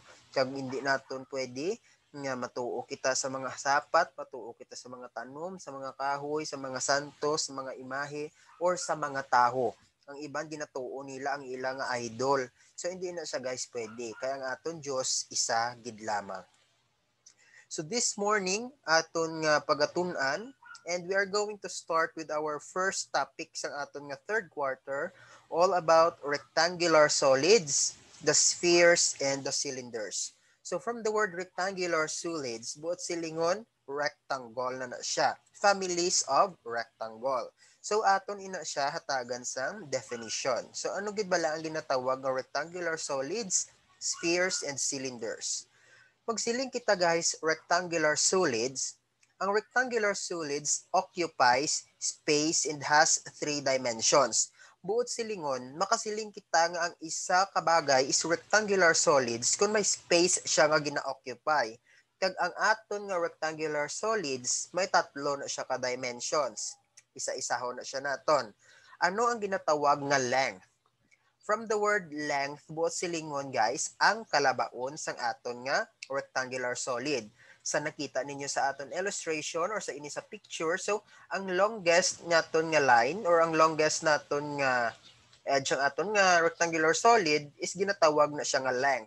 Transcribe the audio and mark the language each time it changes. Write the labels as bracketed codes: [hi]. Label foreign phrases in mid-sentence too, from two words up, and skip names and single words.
[hil] Kag hindi naton pwede nga matuo kita sa mga sapat, matuo kita sa mga tanom, sa mga kahoy, sa mga santos, sa mga imahe, or sa mga taho. Ang iban ginatuo nila ang ilang idol. So hindi na siya guys pwede. Kaya ang aton Dios isa gid lamang. [en] So this morning [hil] aton nga pagatun-an [en] and we are going to start with our first topic [hil] sa aton nga [en] third quarter all about rectangular solids, the spheres and the cylinders. So from the word rectangular solids, [hil] buot silingon rectangle na siya. [en] Families of rectangle. [hil] So aton ina siya hatagan sang definition. So ano gid bala ang ginatawag nga [en] rectangular solids, spheres and cylinders? [hil] Magsiling kita guys, [en] rectangular solids. Ang rectangular solids occupies space and has three dimensions. [hil] Buot silingon, makasiling kita nga ang isa kabagay is [en] rectangular solids [hil] kung may space siya nga gina-occupy. Kag ang aton nga [en] rectangular solids, [hil] may tatlo na siya ka dimensions. Isa-isahon na siya naton. Ano ang ginatawag nga length? [en] From the word length, [hil] buot silingon guys, ang kalabaon sang aton nga [en] rectangular solid. [hil] Sa nakita ninyo sa aton illustration or sa ini sa picture, so ang longest naton nga line or ang longest naton nga edge ang aton nga [en] rectangular solid [hil] is ginatawag na siya nga length.